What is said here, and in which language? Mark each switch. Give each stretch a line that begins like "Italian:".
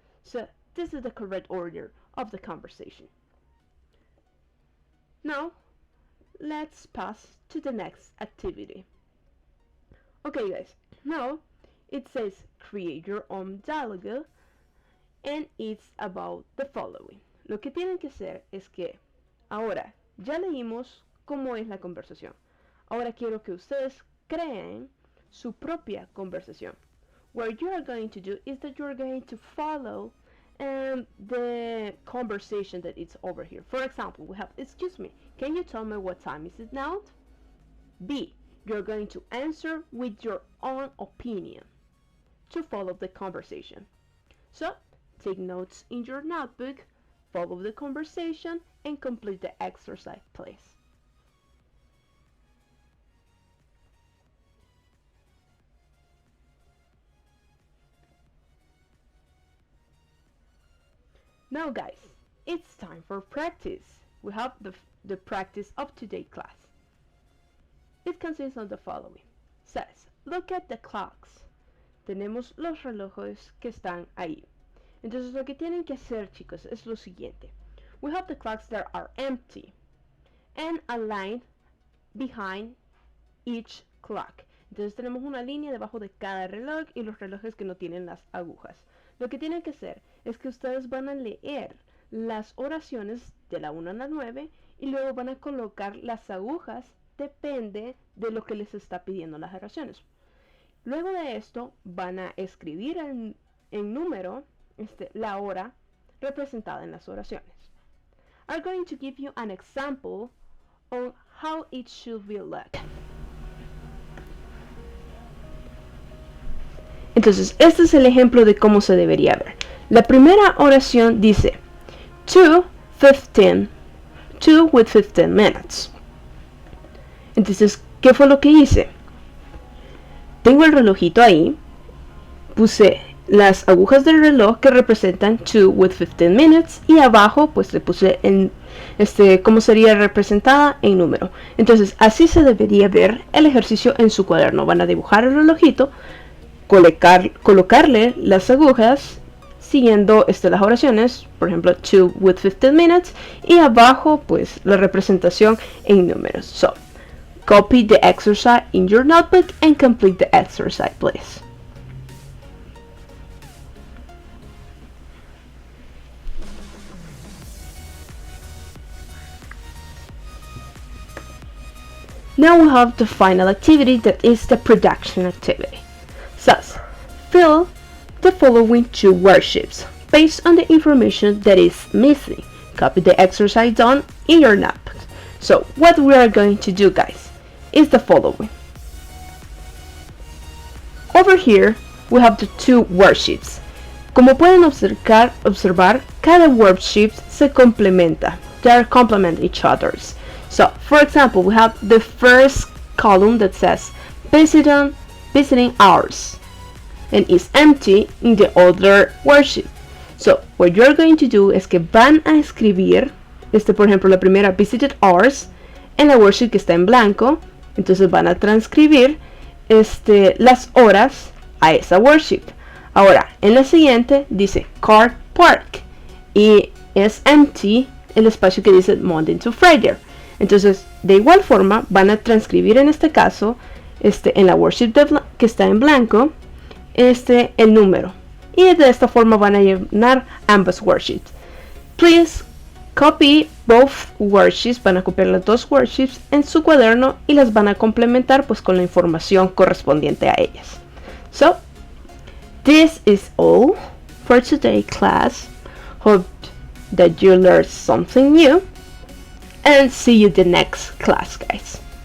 English: So this is the correct order of the conversation. Now, let's pass to the next activity. Okay guys, now it says create your own dialogue and it's about the following.
Spanish: Lo que tienen que hacer es que ahora ya leímos cómo es la conversación. Ahora quiero que ustedes creen su propia conversación.
English: What you are going to do is that you are going to follow the conversation that is over here. For example, we have, excuse me, can you tell me what time is it now? B, you're going to answer with your own opinion to follow the conversation. So, take notes in your notebook, follow the conversation, and complete the exercise, please. Now guys, it's time for practice. We have the practice up-to-date class. It consists of the following. Says, look at the clocks.
Spanish: Tenemos los relojes que están ahí. Entonces lo que tienen que hacer, chicos, es lo siguiente.
English: We have the clocks that are empty and a line behind each clock.
Spanish: Entonces tenemos una línea debajo de cada reloj y los relojes que no tienen las agujas. Lo que tienen que hacer es que ustedes van a leer las oraciones de la 1 a la 9 y luego van a colocar las agujas, depende de lo que les está pidiendo las oraciones. Luego de esto van a escribir en número la hora representada en las oraciones.
English: I'm going to give you an example on how it should be looked.
Spanish: Entonces, este es el ejemplo de cómo se debería ver. La primera oración dice 2:15,
English: 2 with 15 minutes.
Spanish: Entonces, ¿qué fue lo que hice? Tengo el relojito ahí, puse las agujas del reloj que representan
English: 2 with 15 minutes
Spanish: y abajo pues le puse en cómo sería representada en número. Entonces, así se debería ver el ejercicio en su cuaderno. Van a dibujar el relojito, colocarle las agujas siguiendo las oraciones, por ejemplo
English: 2 with 15 minutes
Spanish: y abajo pues la representación en números.
English: So, copy the exercise in your notebook and complete the exercise, please. Now we have the final activity, that is the production activity. Thus, fill the following 2 worksheets based on the information that is missing. Copy the exercise done in your notebook. So what we are going to do, guys, is the following. Over here we have the 2 worksheets.
Spanish: Como pueden observar, cada worksheet se complementa.
English: They complement each others. So, for example, we have the first column that says visiting hours and is empty in the other worksheet. So, what you're going to do
Spanish: es que van a escribir, por ejemplo, la primera
English: visited hours
Spanish: en la worksheet que está en blanco. Entonces van a transcribir las horas a esa worksheet. Ahora, en la siguiente dice car park y es empty el espacio que dice
English: Monday to Friday.
Spanish: Entonces, de igual forma, van a transcribir en este caso, en la worksheet que está en blanco, el número. Y de esta forma van a llenar ambas worksheets.
English: Please copy both worksheets,
Spanish: van a copiar las 2 worksheets en su cuaderno y las van a complementar pues con la información correspondiente a ellas.
English: So, this is all for today, class. Hope that you learned something new. And see you the next class, guys.